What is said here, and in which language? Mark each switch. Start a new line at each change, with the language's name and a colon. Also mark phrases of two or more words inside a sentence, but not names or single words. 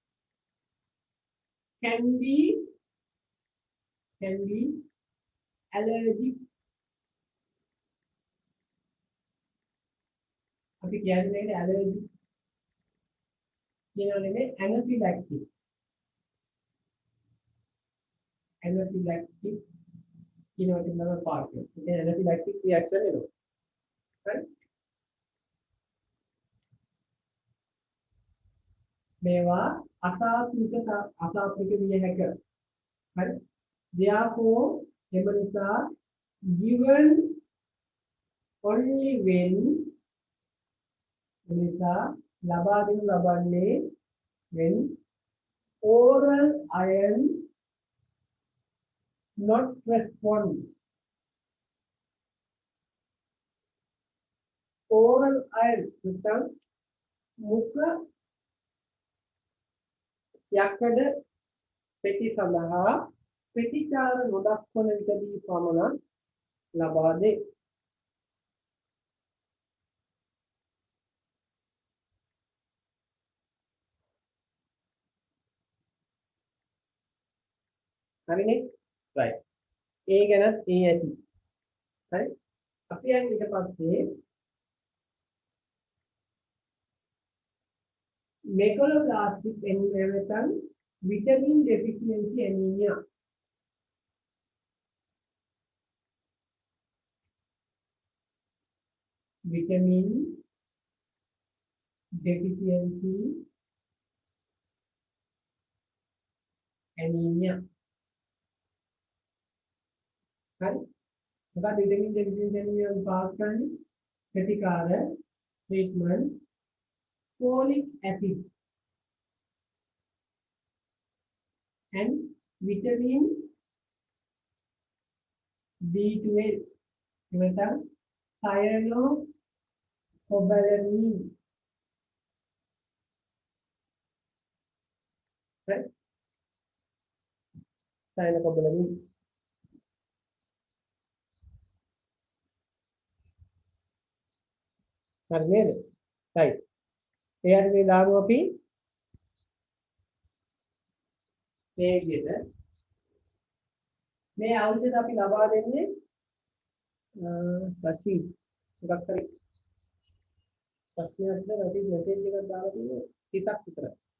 English: can be allergic
Sinhala: අපි කියන්නේ allergic කියනවා නෙමෙයි anaphylactic කියනවා තමයි පාර්ට් එක. ඒ
English: anaphylactic reaction
Sinhala: එනවා. හරි? මේවා අසාත්මික විය හැකිය. හරි? therefore එම නිසා
English: given only when
Sinhala: නිසා ලබා දෙනු ලබන්නේ
English: when oral iron not respond oral iron
Sinhala: නැත්නම් මුඛ යකඩ පෙති සඳහා ප්‍රතිචාර නොදක්වන විටදී පමණ ලබා දේ හරිනේ right ඒ ගැන ඒ ඇති හරි අපි යන්නේ ඊට පස්සේ
English: megaloblastic anemia vitamin deficiency anemia vitamin deficiency anemia
Sinhala: හරි මොකද
English: vitamin deficiency anemia
Sinhala: පාස් කරන්නේ ප්‍රතිකාර
English: treatment folic acid and vitamin B12 එතන cyanocobalamin
Sinhala: right cyanocobalamin හරි නේද right එයාට මේ දාමු අපි මේ විදිහට මේ ඖෂධ අපි ලබා දෙන්නේ රසි මොකක් හරි ප්‍රශ්නයක් නැති මෙසේජ් එකක් දාලා තියෙනවා 30ක් විතරයි